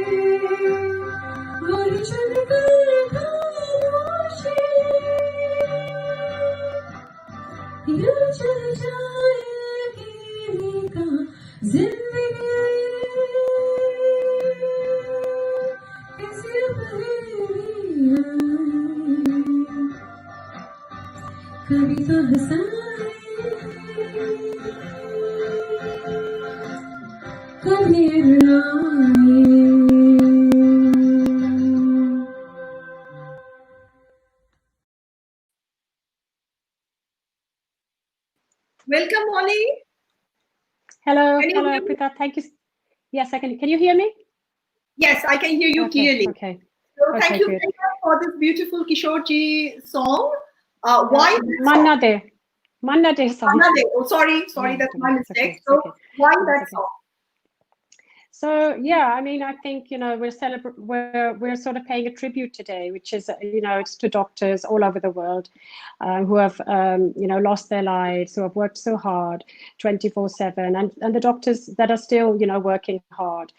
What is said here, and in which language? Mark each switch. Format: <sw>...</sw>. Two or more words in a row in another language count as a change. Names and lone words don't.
<hi>और चल कर खामोशी यूं चल जाएगी कहाँ जिंदगी कैसे कभी तो हंसाए कभी रुलाए</hi> <en>Welcome, Molly. Hello, Can you hello, hear me? Arpita. Thank you. Yes, I can. Can you hear me? Yes, I can hear you Okay, clearly. okay. So Okay, thank you good. very much for this beautiful Kishorji song. Why that song? Manna De. Manna De song. Manna De. Oh, sorry, Yeah, that's my it's okay, mistake. it's So okay. why It's that okay. song? So yeah, I mean, I think we're sort of paying a tribute today, which is it's to doctors all over the world who have lost their lives, who have worked so hard 24/7, and the doctors that are still working hard.</en>